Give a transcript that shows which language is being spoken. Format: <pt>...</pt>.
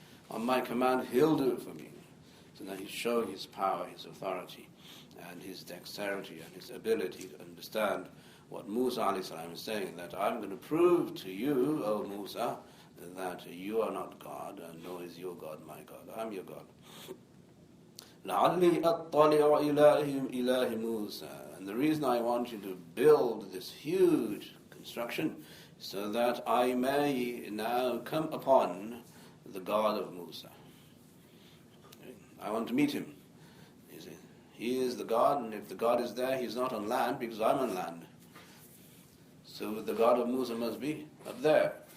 <en>On my command, he'll do it for me. So now he's showing his power, his authority, and his dexterity, and his ability to understand what Musa a.s. is saying, that I'm going to prove to you, O Musa, that you are not God, and nor is your God my God. I'm your God.</en> <ar>لَعَلِّي أَطَّلِعُ إِلَهِ Musa.</ar> <en>And the reason I want you to build this huge construction so that I may now come upon the God of Musa. I want to meet him. You see, he is the God, and if the God is there, he's not on land because I'm on land. So the God of Musa must be up there.</en>